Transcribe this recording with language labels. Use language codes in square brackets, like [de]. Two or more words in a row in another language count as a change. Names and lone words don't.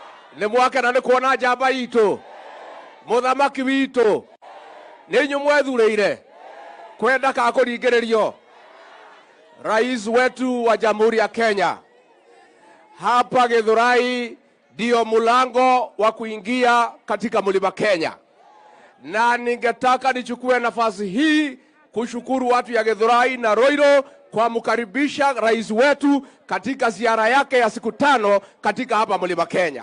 [ki] Nĩ mwake na nĩ kuona njamba itũ mũthamaki witũ nĩ inyuĩ mwethurĩire kwenda ka kũringĩrĩrio [sw] rais wetu wa Jamhuri ya Kenya. Hapa Githurai ndio mlango wa kuingia katika Mlima Kenya, na ningetaka nichukue nafasi hii kushukuru watu ya Githurai na Ruto kwa mkaribisha rais wetu katika ziara yake ya siku 5 katika hapa Mlima Kenya.